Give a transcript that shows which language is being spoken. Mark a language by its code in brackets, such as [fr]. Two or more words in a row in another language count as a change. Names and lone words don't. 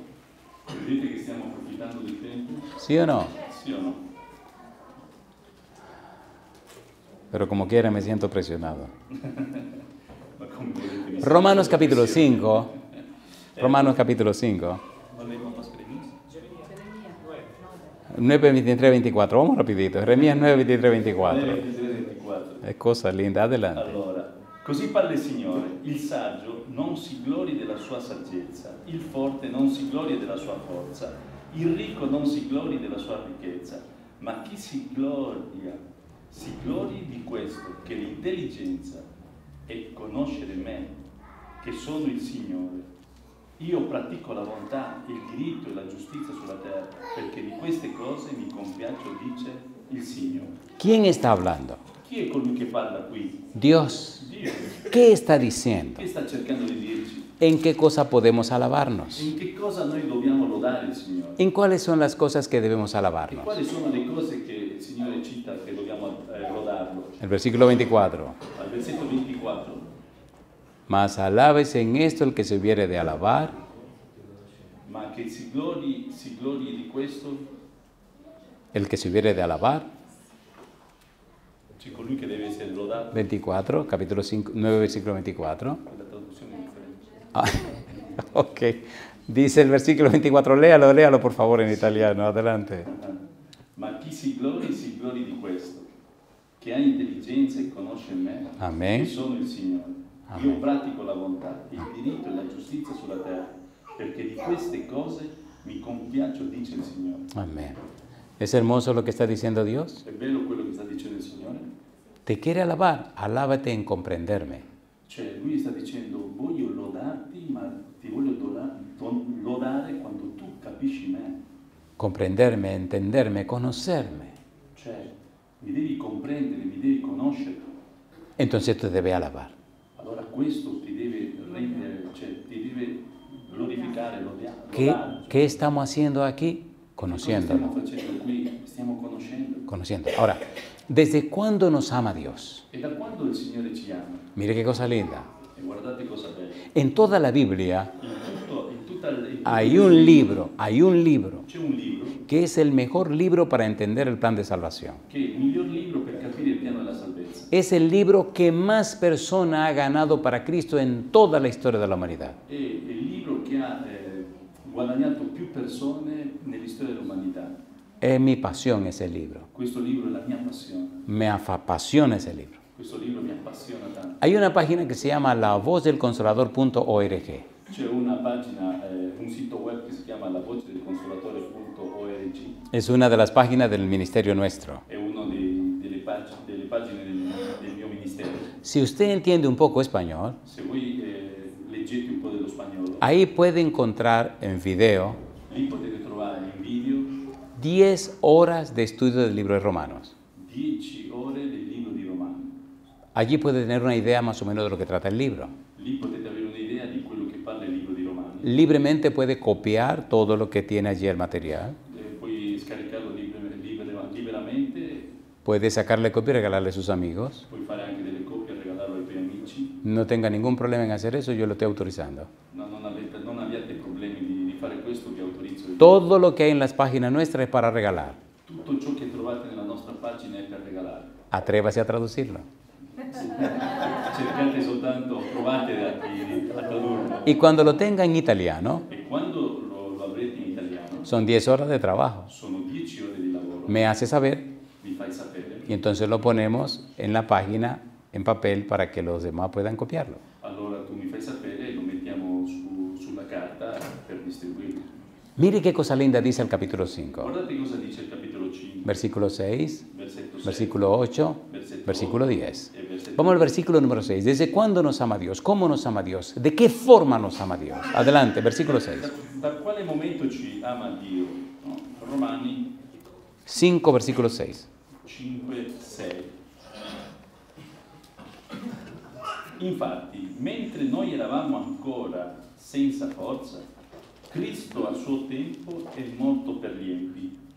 [it] Vedete che stiamo approfittando del tempo? [es] ¿Sí o no? [it] Sì o no? [es] Pero como quiera me siento presionado. [it] Ma come volete mi Romanos sento capítulo pressione. 5. [es] Romanos capítulo 5. [it] Non leggo más Jeremías? [es] 9, 23, 24. Vamos rapidito. Jeremías 9, 23, 24. 23-24. Es cosa linda. Adelante. [it] Allora, così parla il Signore, il saggio non si glori della sua saggezza, il forte non si gloria della sua forza, il ricco non si glori della sua ricchezza, ma chi si glori di questo, che l'intelligenza è conoscere me, che sono il Signore. Io pratico la bontà, il diritto e la giustizia sulla terra, perché di queste cose mi compiaccio, dice il Signore. [es] ¿Quién está hablando? [it] Chi è colui che parla qui? [es] Dios. [it] Dio. [es] ¿Qué está diciendo? [it] Che sta cercando di dirci? [es] ¿En qué cosa podemos alabarnos? [it] In che cosa noi dobbiamo lodare il Signore? [es] ¿En cuáles son las cosas que debemos [it] E [es] alabarnos? [it] quali sono le cose che il Signore cita che dobbiamo lodarlo? [es] El versículo 24. [it] Al versetto 24. [es] Mas alábese en esto el que se hubiere de alabar, [it] Ma che si glori di questo, [es] el que se hubiere de alabar. [it] c'è colui che deve essere lodato. [es] 24, capítulo 5, 9, versículo 24. [it] La traduzione è differente. Ah, ok. [es] Dice el versículo 24, léalo por favor en italiano, adelante. [it] Ma chi si glori di questo, che ha intelligenza e conosce me, Amen. che sono il Signore. Io pratico la bontà, il diritto e la giustizia sulla terra, perché di queste cose mi compiaccio, dice il Signore. [es] Amén. ¿Es hermoso lo que está diciendo Dios? [it] È bello quello che sta dicendo il Signore? [es] Te quiere alabar, alábate en comprenderme. [it] Cioè, lui sta dicendo, voglio lodarti, ma ti voglio lodare quando tu capisci me. [es] Comprenderme, entenderme, conocerme. [it] Cioè, mi devi comprendere, mi devi conoscere. [es] Entonces te debe alabar. [it] Allora questo ti deve rendere, cioè ti deve glorificare, lodare. [es] ¿Qué estamos haciendo aquí? [it] Cosa stiamo [es] Conociéndolo. [it] facendo qui? Stiamo conoscendo. [es] Conociendo. Ahora, ¿desde cuándo nos ama Dios? [it] E da quando il Signore ci ama? [es] Mire qué cosa linda. [it] E guardate cosa bella. [es] En toda la Biblia [it] In tutta [es] hay un libro [it] c'è un libro [es] que es el mejor libro para entender el plan de salvación. [it] che è il miglior libro per capire il piano della salvezza. [es] Es el libro que más persona ha ganado para Cristo en toda la historia de la humanidad. [it] È il libro che ha guadagnato più persone nell'istoria dell'umanità. [es] Es mi pasión ese libro. [it] Questo libro è la mia passione. [es] Me apasiona ese libro. [it] Questo libro mi appassiona tanto. [es] Hay una página que se llama lavozdelconsolador.org. [it] C'è una pagina, un sito web che si chiama lavozdelconsolatore.org. [es] Es una de las páginas del ministerio nuestro. [it] È una delle pagine del mio ministero. [es] Si usted entiende un poco español, [it] Se voi leggete un po' dello spagnolo, [es] ahí puede encontrar en video [it] lì potete trovare in video [es] 10 horas de estudio del libro de Romanos. [it] 10 ore del libro di Romano. [es] Allí puede tener una idea más o menos de lo que trata el libro. [it] Lì potete avere un'idea di quello che parla il libro di Romano. [es] Libremente puede copiar todo lo que tiene allí el material. [it] Puoi scaricarlo liberamente, [es] Puede sacarle copia y regalarle a sus amigos. [it] puoi fare anche delle copie e regalarlo ai tuoi amici. [es] No tenga ningún problema en hacer eso, yo lo estoy autorizando. [it] Non abbiate problemi di fare questo, vi autorizzo io. [es] Todo lo que hay en las páginas nuestras es para regalar. [it] Tutto ciò che trovate nella nostra pagina è per regalare. [es] Atrévase a traducirlo. [it] Cercate soltanto, provate a tradurlo. [es] Y cuando lo tenga en italiano, [it] E quando lo avrete in italiano, [es] son 10 horas de trabajo. [it] sono 10 ore di lavoro. [es] Me hace saber [it] Mi fai sapere. [es] y entonces lo ponemos en la página en papel para que los demás puedan copiarlo. [it] Allora tu mi fai sapere e lo mettiamo [es] Mire qué cosa linda dice el capítulo 5. [it] Guardate cosa dice il capitolo 5, [es] Versículo 6, [it] versetto 6, [es] versículo 8, [it] versetto [es] versículo 8 10. [it] e versetto [es] Vamos al versículo número 6. ¿Desde cuándo nos ama Dios? ¿Cómo nos ama Dios? ¿De qué forma nos ama Dios? Adelante, versículo 6. [it] Da quale momento ci ama Dio? No? Romani [es] 5, versículo 6. 5, 6. [it] Infatti, mentre noi eravamo ancora senza forza, Cristo a suo tempo è morto per gli empi.